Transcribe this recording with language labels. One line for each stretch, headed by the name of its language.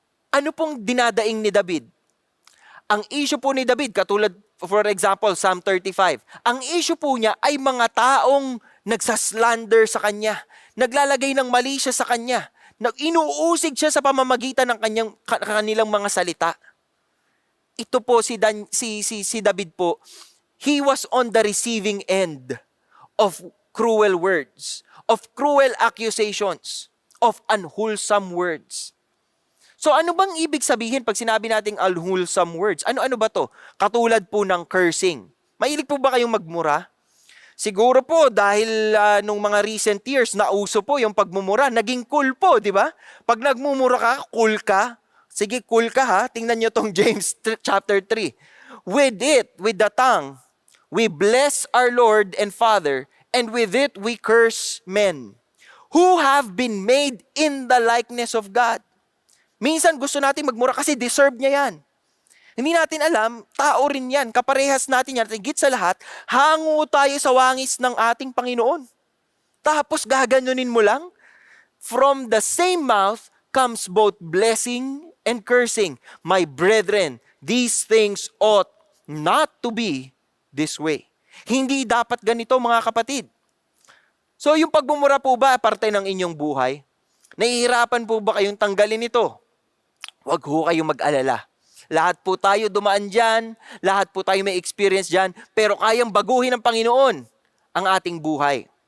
Filipino: Ano pong dinadaing ni David? Ang issue po ni David, katulad for example, Psalm 35, ang issue po niya ay mga taong nagsaslander sa kanya, naglalagay ng mali siya sa kanya, inuusig siya sa pamamagitan ng kanilang mga salita. Ito po si David po,
English: he was on the receiving end of cruel words, of cruel accusations, of unwholesome words.
Filipino: So ano bang ibig sabihin pag sinabi nating unwholesome words? Ano-ano ba to? Katulad po ng cursing. Mahilig po ba kayong magmura? Siguro po dahil nung mga recent years, nauso po yung pagmumura. Naging cool po, di ba? Pag nagmumura ka, cool ka. Sige, cool ka ha. Tingnan nyo tong James chapter 3.
English: With the tongue, we bless our Lord and Father, and with it we curse men, who have been made in the likeness of God.
Filipino: Minsan gusto natin magmura kasi deserve niya yan. Hindi natin alam, tao rin yan. Kaparehas natin yan. Higit sa lahat, hango tayo sa wangis ng ating Panginoon. Tapos gaganunin mo lang.
English: From the same mouth comes both blessing and cursing. My brethren, these things ought not to be this way.
Filipino: Hindi dapat ganito mga kapatid. So yung pagmumura po ba parte ng inyong buhay? Nahihirapan po ba kayong tanggalin ito? Huwag ho kayong mag-alala. Lahat po tayo dumaan dyan, lahat po tayo may experience dyan, pero kayang baguhin ng Panginoon ang ating buhay.